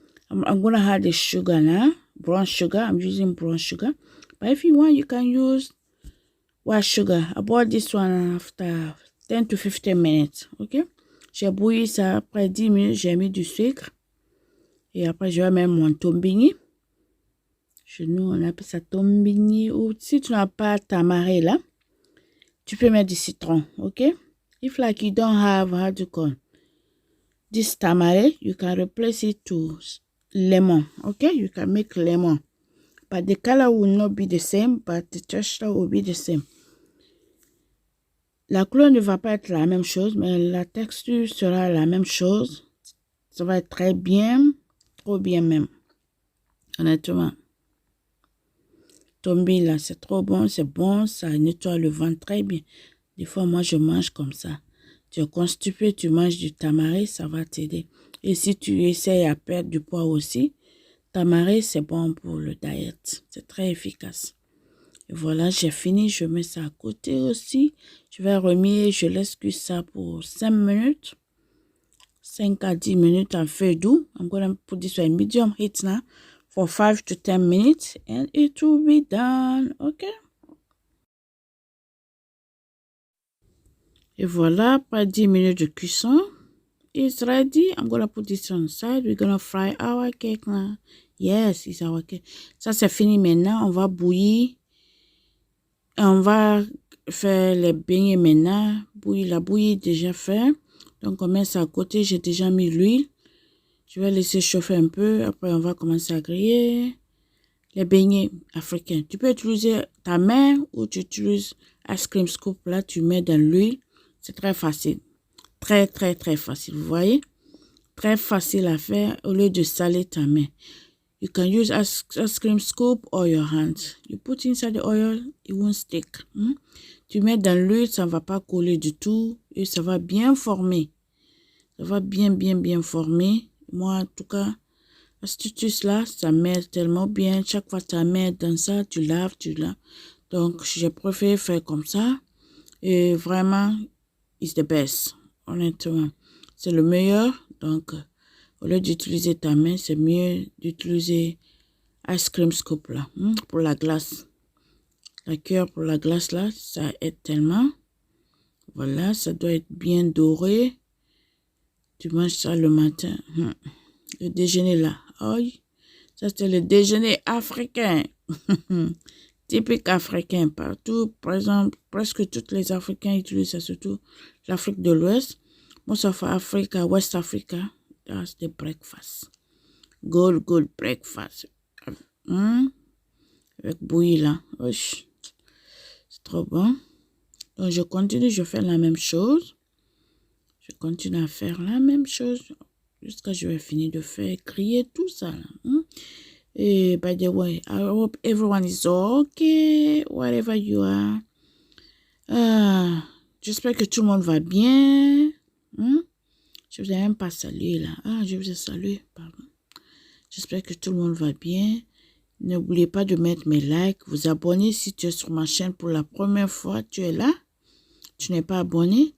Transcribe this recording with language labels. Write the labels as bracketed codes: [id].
[en] I'm going to add the sugar now. Brown sugar. I'm using brown sugar. But if you want, you can use white sugar. I bought this one after 10 to 15 minutes. [fr] Okay? J'ai bouilli ça. Après 10 minutes, j'ai mis du sucre. Et après, je vais mettre mon tombini. Chez nous, on appelle ça tombini. Ou si tu n'as pas tamari là, tu peux mettre du citron. Ok? [en] If like you don't have, how to call this tamari, you can replace it to lemon. Okay? You can make lemon. But the color will not be the same, but the texture will be the same. [fr] La couleur ne va pas être la même chose, mais la texture sera la même chose. Ça va être très bien, trop bien même. Honnêtement. Tombi là, c'est trop bon, c'est bon, ça nettoie le ventre très bien. Des fois, moi, je mange comme ça. Tu es constipé, tu manges du tamari, ça va t'aider. Et si tu essayes à perdre du poids aussi, tamari, c'est bon pour le diète. C'est très efficace. Et voilà, j'ai fini. Je mets ça à côté aussi. Je vais remuer, je laisse cuire ça pour 5 minutes. 5 à 10 minutes en feu doux. [en] I'm going to put this on medium heat now for 5 to 10 minutes and it will be done. Okay? [fr] Et voilà, après 10 minutes de cuisson, [en] it's ready. I'm going to put this on the side. We're going to fry our cake now. Yes, it's our cake. [fr] Ça, c'est fini maintenant. On va bouillir. On va faire les beignets maintenant. La bouillie est déjà faite. Donc, on met ça à côté. J'ai déjà mis l'huile. Je vais laisser chauffer un peu. Après, on va commencer à griller les beignets africains. Tu peux utiliser ta main ou tu utilises ice cream scoop. Là, tu mets dans l'huile. C'est très facile. Très, très, très facile. Vous voyez? Très facile à faire au lieu de saler ta main. [en] You can use ice cream scoop or your hand. You put inside the oil, it won't stick. [fr] Tu mets dans l'huile, ça ne va pas coller du tout et ça va bien former. Ça va bien, bien, bien former. Moi, en tout cas, l'astuce là, ça m'aide tellement bien. Chaque fois que tu mets dans ça, tu laves. Donc, j'ai préféré faire comme ça. Et vraiment, [en] it's the best. [fr] Honnêtement, c'est le meilleur. Donc, au lieu d'utiliser ta main, c'est mieux d'utiliser ice cream scoop là, pour la glace. La cuillère pour la glace là, ça aide tellement. Voilà, ça doit être bien doré. Tu manges ça le matin. Le déjeuner là. Oh, ça c'est le déjeuner africain. Typique africain partout. Par exemple, presque tous les Africains utilisent ça, surtout l'Afrique de l'Ouest. [en] Most of Africa, West Africa, that's the breakfast. Good breakfast. [fr] Avec bouillie là. C'est trop bon. Donc, je continue, je fais la même chose. Je continue à faire la même chose jusqu'à ce que je vais finir de faire griller tout ça. [en] Et by the way, I hope everyone is okay, wherever you are. [fr] J'espère que tout le monde va bien. Je vous ai même pas salué là. Je vous ai salué, pardon. J'espère que tout le monde va bien. N'oubliez pas de mettre mes likes, vous abonner si tu es sur ma chaîne pour la première fois, tu es là. tu n'es pas abonné.